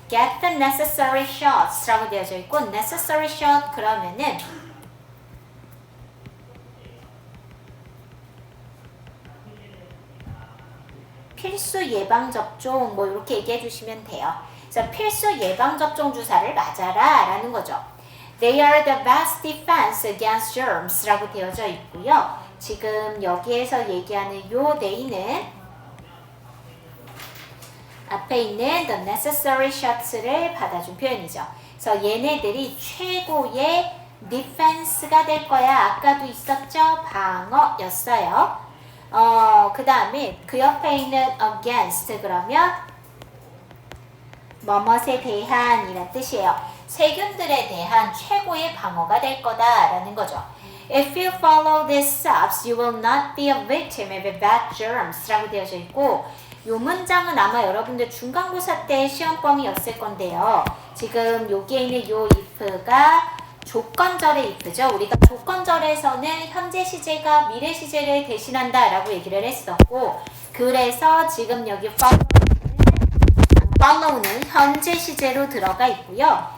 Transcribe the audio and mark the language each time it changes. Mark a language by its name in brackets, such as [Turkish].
[English] get the necessary shots [Korean] 라고 되어져 있고 necessary shot 그러면은 필수 예방접종 뭐 이렇게 얘기해 주시면 돼요. 그래서 필수 예방접종 주사를 맞아라 라는 거죠. [English] They are the best defense against germs [Korean] 라고 되어져 있고요. 지금 여기에서 얘기하는 요 they는 앞에 있는 the necessary shots를 받아준 표현이죠. 그래서 얘네들이 최고의 defense가 될 거야. 아까도 있었죠? 방어였어요. 그 다음에 그 옆에 있는 against 그러면 뭐뭇에 대한 이란 뜻이에요. 세균들에 대한 최고의 방어가 될 거다라는 거죠. [English] If you follow these steps, you will not be a victim of bad germs [Korean] 라고 되어져 있고 요 문장은 아마 여러분들 중간고사 때 시험범위였을 건데요. 지금 여기에 있는 요 if가 조건절의 if죠. 우리가 조건절에서는 현재 시제가 미래 시제를 대신한다 라고 얘기를 했었고 그래서 지금 여기 follow는 현재 시제로 들어가 있고요.